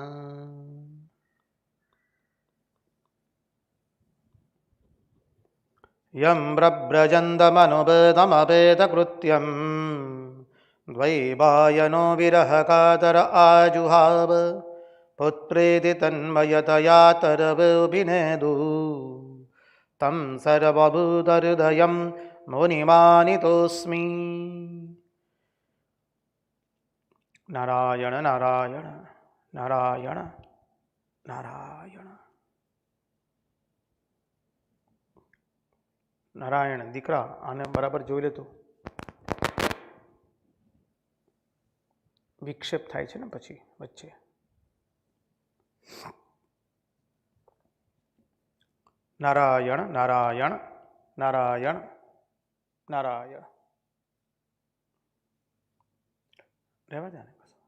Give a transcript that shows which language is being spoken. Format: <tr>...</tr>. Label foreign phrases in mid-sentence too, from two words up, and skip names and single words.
<sa>यं प्रव्रजन्तमनुपेतमपेतकृत्यं द्वैपायनो विरहकातर आजुहाव पुत्रेति तन्मयतया तरवोऽभिनेदु तं सर्वभूतहृदयं मुनिमानितोऽस्मि।</sa> <gu>नारायण नारायण नारायण नारायण નારાયણ દીકરા આને બરાબર જોઈ લેતો વિક્ષેપ થાય છે ને પછી વચ્ચે. નારાયણ નારાયણ નારાયણ નારાયણ રહેવા દે ને.</gu>